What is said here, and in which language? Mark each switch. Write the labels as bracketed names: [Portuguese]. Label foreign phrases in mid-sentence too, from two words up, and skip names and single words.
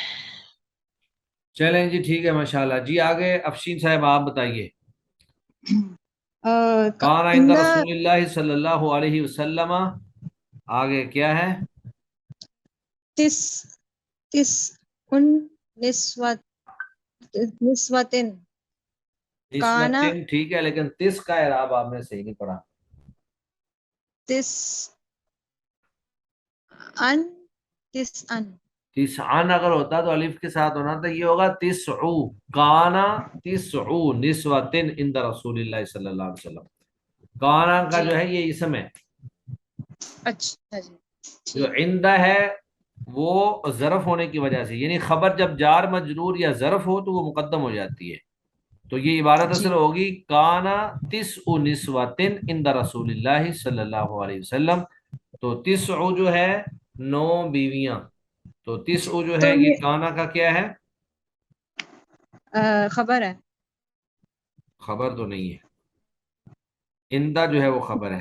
[Urdu] چلیں جی ٹھیک ہے ماشاءاللہ. جی آگے افشین صاحب آپ بتائیے. [Arabic] کان عند ان رسول اللہ صلی اللہ علیہ وسلم، [Urdu] آگے کیا ہے؟ [Arabic] تس تس ان نسوت نسوتن کانا [Urdu] نسوتن ٹھیک ہے، لیکن تس کا اعراب آپ نے صحیح نہیں پڑھا. [Arabic] تس ان تس ان [Urdu] تسعن اگر ہوتا تو الف کے ساتھ ہونا تھا، یہ ہوگا تسعو. [Arabic] کانا تسعو نسوتن عند رسول اللہ صلی اللہ علیہ وسلم. [Urdu] کانا کا جی جو ہے یہ اسم ہے. اچھا جی جو ٹھیک عندہ ہے وہ ظرف ہونے کی وجہ سے، یعنی خبر جب جار مجرور یا ظرف ہو تو وہ مقدم ہو جاتی ہے. تو یہ عبارت جی اصل ہوگی [Arabic] کانا تسع نسوتن عند رسول اللہ صلی اللہ علیہ وسلم. [Urdu] تو تسع جو ہے 9 بیویاں. تو تسع جو تو ہے یہ یہ کانا کا کیا ہے؟ خبر ہے. خبر تو نہیں ہے. عندہ جو ہے وہ خبر ہے،